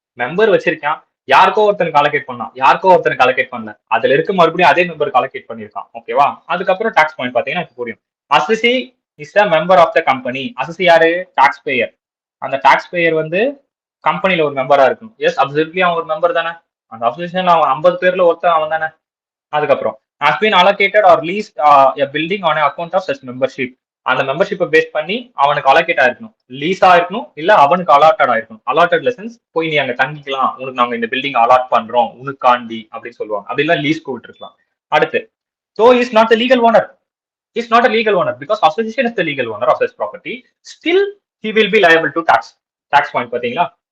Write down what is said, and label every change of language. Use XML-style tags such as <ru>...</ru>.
<ta>Member வச்சிருக்கான், யாருக்கோ ஒருத்தனுக்கு அலோகேட் பண்ணலாம், யாருக்கோ ஒருத்தனுக்கு அலோகேட் பண்ணல, அதுல இருக்க மறுபடியும் அதே மெம்பருக்கு அலோகேட் பண்ணிருக்கான். ஓகேவா? அதுக்கப்புறம் டாக்ஸ் பாயிண்ட் பாத்தீங்கன்னா புரியும்.</ta> <en>Assessee is a member of the company.</en> <ta>அசசி யாரு? டாக்ஸ் பேயர். அந்த டாக்ஸ் பேயர் வந்து கம்பெனில ஒரு மெம்பரா இருக்கணும். எஸ், அப்சல்யூட்லி அவன் ஒரு மெம்பர் தானே. அந்த அசோசியேஷன்ல அவன் 50 பேர்ல ஒருத்தன் அவன் தானே. அதுக்கப்புறம்</ta> <en>has been allocated or leased a building on account of such membership.</en> <ta>அந்த மெம்பர்ஷிப்பை பேஸ் பண்ணி அவனுக்கு அலோகேட் ஆயிருக்கணும், லீஸ் ஆயிருக்கணும், இல்ல அவனுக்கு அலாட்டட் ஆயிருக்கணும். அலாட்டட் லெசன்ஸ் போய் நீ அங்க தங்கிக்கலாம், உனக்கு நாங்க இந்த பில்டிங் அலாட் பண்றோம் உனக்காண்டி அப்படின்னு சொல்லுவாங்க. அப்படிலாம் லீஸ் கூப்பிட்டு அடுத்து,</ta> <en>so is not the legal owner, is not a legal owner because association is the legal owner of this property, still he will be liable to tax. Tax point</en> <ta>பாத்தீங்களா?</ta>